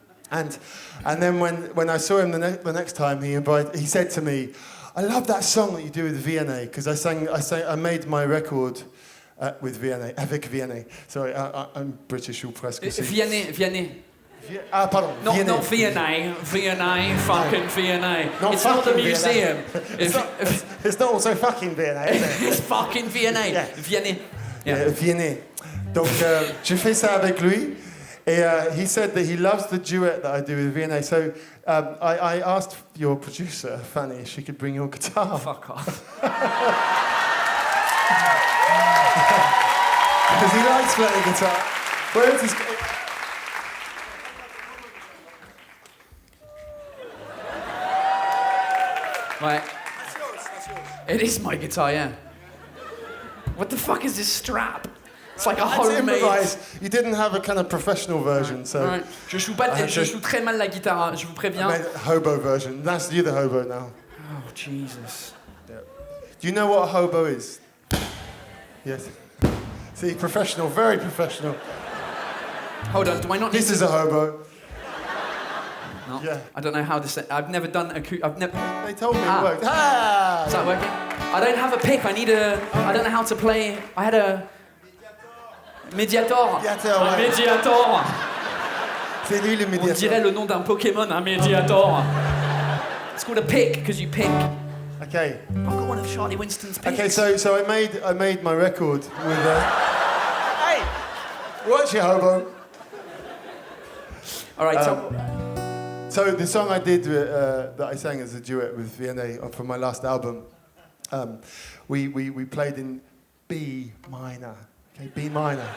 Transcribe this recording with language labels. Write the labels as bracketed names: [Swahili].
[English] And then when I saw him the next time, he said to me, I love that song that you do with Vianney, because I made my record with Vianney, [French] avec Vianney. [English] Sorry, I'm British [French] ou presque. [English] Vianney. [French] Pardon. [English] Not Vianney, fucking Vianney. It's not the museum. It's not also fucking Vianney, is it? It's fucking Vianney. Yeah. Vianney. Yeah, Vianney. [French] Donc, j'ai fait ça avec lui. [English] And he said that he loves the duet that I do with Vianney. So I asked your producer, Fanny, if she could bring your guitar. Fuck off. Because he likes playing guitar. Where is his... Right. It is my guitar, yeah. What the fuck is this strap? It's like a homemade... You didn't have a kind of professional version, so... Right. [French] Je joue très mal la guitare, je vous préviens. [English] I made a hobo version. That's you the hobo now. Oh, Jesus. Yeah. Do you know what a hobo is? Yes. See, professional, very professional. Hold on, do I not need This is a hobo. No. Yeah. I don't know how this... I've never done a... They told me it worked. Ah! Is that working? I don't have a pick, I don't know how to play... I had a... Mediator. [French] Un Mediator. C'est lui le Mediator. On dirait le nom d'un Pokémon, un Mediator. [English] It's called a pick, because you pick. Okay. I've got one of Charlie Winston's picks. Okay, so I made my record with... Hey! Watch it, hobo. All right, so the song I did that I sang as a duet with Vianney from my last album, we played in B minor. Okay, B minor.